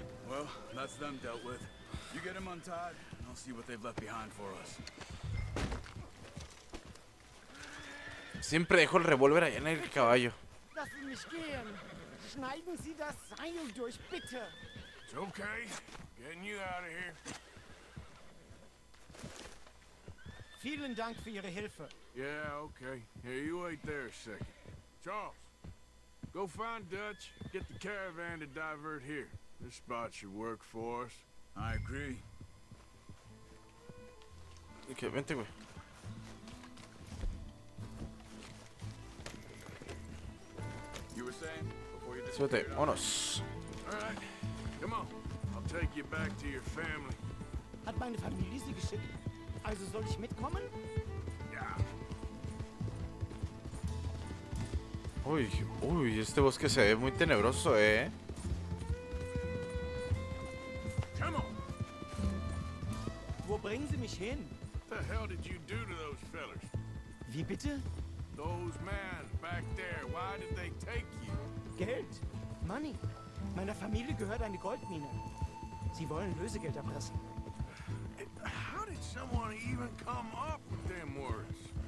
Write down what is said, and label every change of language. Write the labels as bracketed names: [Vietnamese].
[English] Well, that's them dealt with. You get them untied, and I'll see what they've left behind for us. [Spanish] Siempre dejo el revólver allá en el caballo. [German] Lassen Sie mich gehen! Schneiden Sie das Seil durch, bitte! [English] It's okay. Getting you out of here. [German] Vielen Dank für Ihre Hilfe. [English] Yeah, okay. Here, you wait there a second. Charles, go find Dutch. Get the caravan to divert here. This spot should work for us. I agree. [Spanish] Ok, vente, güey. [English] You were saying before you [Spanish] Súbete, [English] disappeared? [Spanish] vámonos. [English] All right, come on. I'll take you back to your family. [German] Hat meine Familie Sie geschickt? Also soll ich mitkommen? [English] Yeah. [Spanish] Uy, uy, este bosque se ve muy tenebroso, [English] Come on. [German] Wo bringen Sie mich hin? [English] What the hell did you do to those fellers? [German] Wie bitte? [English] Those men back there, why did they take you? [German] Geld. [English] Money. [German] Meiner Familie gehört eine Goldmine. Sie wollen Lösegeld erpressen. [English] How did someone even come up with them words?